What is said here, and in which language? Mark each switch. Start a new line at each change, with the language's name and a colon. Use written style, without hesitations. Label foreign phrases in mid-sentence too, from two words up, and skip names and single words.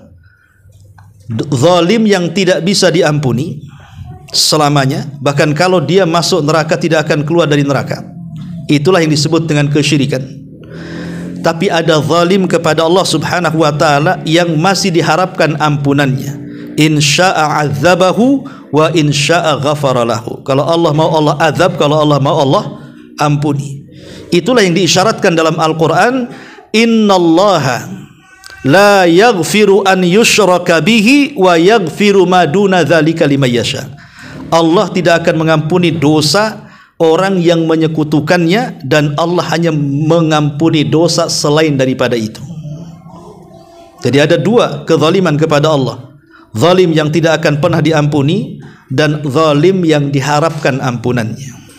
Indonesian: Zalim yang tidak bisa diampuni selamanya, bahkan kalau dia masuk neraka tidak akan keluar dari neraka. Itulah yang disebut dengan kesyirikan. Tapi ada zalim kepada Allah
Arabic: سبحانه وتعالى
Indonesian: yang masih diharapkan ampunannya.
Arabic: إن شاء عذبه وإن شاء غفر له.
Indonesian: Kalau Allah mau Allah azab, kalau Allah mau Allah ampuni. Itulah yang diisyaratkan dalam Al-Qur'an,
Arabic: إن الله لا يغفر أن يشرك به ويغفر ما دون ذلك لمن يشاء.
Indonesian: Allah tidak akan mengampuni dosa orang yang menyekutukannya, dan Allah hanya mengampuni dosa selain daripada itu. Jadi ada dua kezaliman kepada Allah: zalim yang tidak akan pernah diampuni, dan zalim yang diharapkan ampunannya.